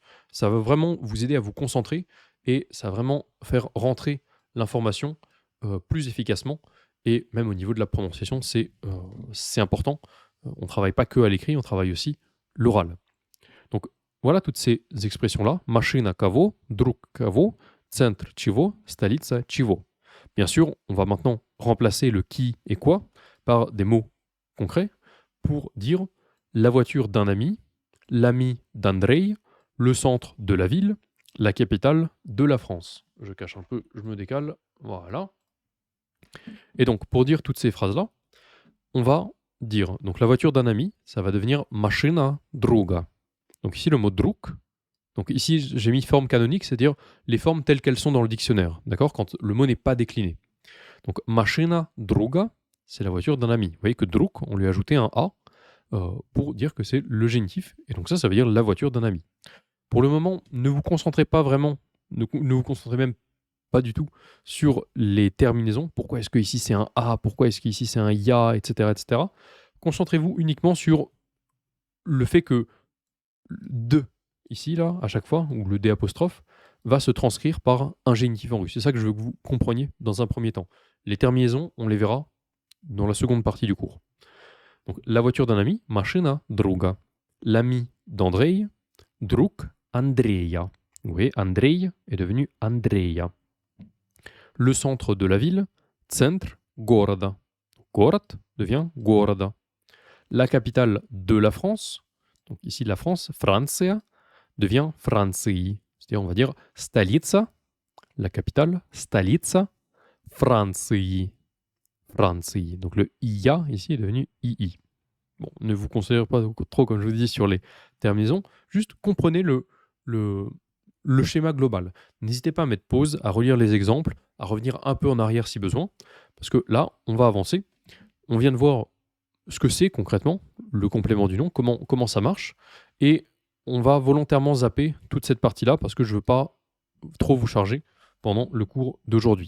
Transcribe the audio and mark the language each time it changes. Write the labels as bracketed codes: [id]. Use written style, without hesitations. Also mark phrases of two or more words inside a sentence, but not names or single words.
[fr] Ça va vraiment vous aider à vous concentrer et ça va vraiment faire rentrer l'information plus efficacement. Et même au niveau de la prononciation, c'est important On ne travaille pas que à l'écrit, on travaille aussi l'oral. Donc voilà toutes ces expressions-là. [ru] Машина кого, друг кого, центр чего, столица чего. [fr] Bien sûr, on va maintenant remplacer le qui et quoi par des mots concrets pour dire la voiture d'un ami, l'ami d'Andrei, le centre de la ville, la capitale de la France. Je cache un peu, je me décale. Voilà. Et donc, pour dire toutes ces phrases-là, on va dire, donc la voiture d'un ami, ça va devenir [ru] машина друга. [fr] Donc ici, le mot друг, donc ici, j'ai mis forme canonique, c'est-à-dire les formes telles qu'elles sont dans le dictionnaire, d'accord, quand le mot n'est pas décliné. [ru] Donc машина друга, [fr] c'est la voiture d'un ami. Vous voyez que друг, on lui a ajouté un A pour dire que c'est le génitif, et donc ça veut dire la voiture d'un ami. Pour le moment, ne vous concentrez pas vraiment, ne vous concentrez même pas du tout sur les terminaisons. Pourquoi est-ce que ici c'est un A, pourquoi est-ce qu'ici c'est un ya, etc., etc. Concentrez-vous uniquement sur le fait que de, ici, là, à chaque fois, ou le D apostrophe, va se transcrire par un génitif en russe. C'est ça que je veux que vous compreniez dans un premier temps. Les terminaisons, on les verra dans la seconde partie du cours. Donc, la voiture d'un ami, [ru] машина друга. [fr] L'ami d'Andrei, [ru] друг Андрея. [fr] Vous voyez, Andrei est devenu Andreя. Le centre de la ville, [ru] центр города. [fr] Город devient города. La capitale de la France, donc ici la France, Франция, devient Франции. C'est-à-dire, on va dire столица, la capitale, [ru] столица Франции. Франции. [fr] Donc le IA ici est devenu II. Bon, ne vous considérez pas trop, comme je vous dis, sur les terminaisons. Juste comprenez le schéma global. N'hésitez pas à mettre pause, à relire les exemples, à revenir un peu en arrière si besoin, parce que là, on va avancer. On vient de voir ce que c'est concrètement, le complément du nom, comment ça marche, et on va volontairement zapper toute cette partie-là, parce que je ne veux pas trop vous charger pendant le cours d'aujourd'hui.